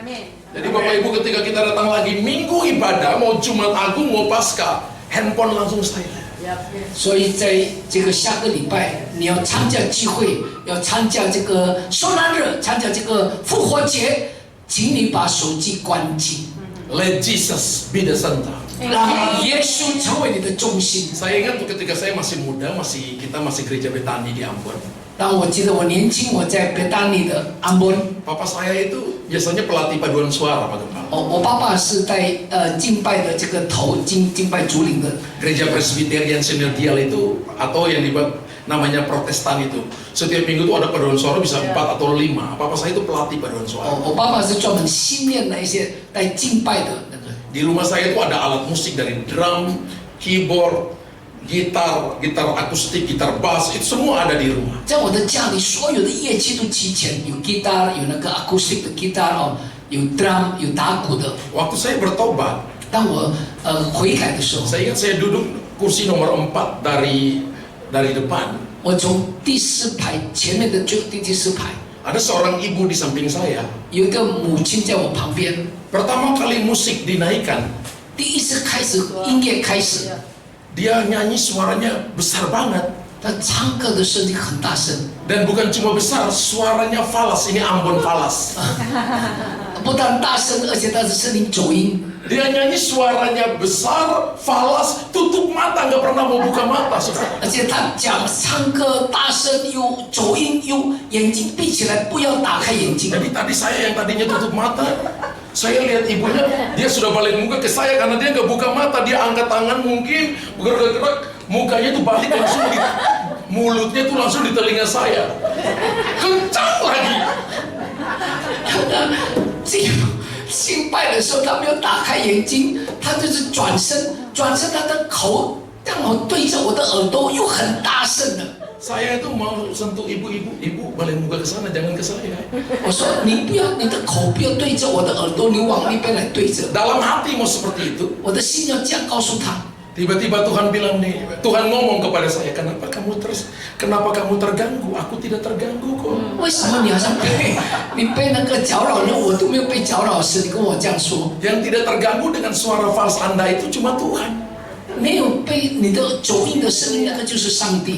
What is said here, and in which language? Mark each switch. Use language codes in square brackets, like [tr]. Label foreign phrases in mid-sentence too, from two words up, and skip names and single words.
[id] Jadi Bapak Ibu ketika kita datang lagi minggu ibadah, mau Jumat Agung, mau Paskah, handphone langsung silent. [zh] 所以在这个下个礼拜，你要参加聚会，要参加这个受难日，参加这个复活节，请你把手机关机， [en] Let Jesus be the center. [zh] 让耶稣成为你的中心。 [id] Saya ingat tuh ketika saya masih muda, kita masih gereja Betani di Ambon. [zh] 当我记得我年轻，我在别大利的安 bon， [id] Papa saya itu biasanya pelatih paduan suara, Pak Gembala. [zh] 我爸爸是在敬拜的这个头敬拜主领的。 [id] Gereja Presbyterian Synodial itu atau yang dibuat namanya Protestan itu. Setiap minggu tuh ada paduan suara bisa 4 atau 5. Papa saya itu pelatih paduan suara. [zh] 我爸爸是专门训练那些在敬拜的那个。 [id] Di rumah saya itu ada alat musik dari drum, keyboard, gitar akustik, gitar bass, itu semua ada di rumah. [zh] 在我的家里，所有的乐器都齐全，有 guitar， 有那个 acoustic 的 guitar 哦，有 drum， 有打鼓的。 [id] Waktu saya bertobat, [zh] 当我悔改的时候， [id] saya ingat saya duduk kursi nomor 4 dari depan. [zh] 我从第4排前面的第4排， [id] Ada seorang ibu di samping saya. [zh] 有一个母亲在我旁边。 [id] Pertama kali musik dinaikkan, [zh] 第一次开始音乐开始， [id] dia nyanyi suaranya besar banget. [zh] 他唱歌的声音很大声， [id] Dan bukan cuma besar, suaranya falas, ini Ambon falas. [zh] 不但大声，而且他的声音走音。 [id] Dia nyanyi suaranya besar, falas, tutup mata, nggak pernah mau buka mata. [zh] 而且他唱歌大声又走音又眼睛闭起来，不要打开眼睛。 [id] Jadi tadi saya yang tadinya tutup mata, saya lihat ibunya, dia sudah balik muka ke saya karena dia nggak buka mata, dia angkat tangan mungkin bergerak-gerak, mukanya tuh balik langsung di mulutnya tuh langsung di telinga saya, kencang lagi. [zh] 敬拜的时候，他没有打开眼睛，他就是转身，他的口刚好对着我的耳朵，又很大声的。 [id] Saya itu mau sentuh ibu balik muka ke sana, jangan ke saya. [zh] 我说你不要，你的口不要对着我的耳朵，你往那边来对着。 [id] Dalam hati mau seperti itu. [zh] 我的心要这样告诉他。 [id] Tiba-tiba Tuhan bilang nih, Tuhan ngomong kepada saya, kenapa kamu terganggu? Aku tidak terganggu kok. [zh] 为什么你好像你被那个搅扰呢？我都没有被搅扰时，你跟我这样说。 [id] Yang tidak terganggu dengan suara fals Anda itu cuma Tuhan. [zh] 没有被你的走音的声音，那个就是上帝。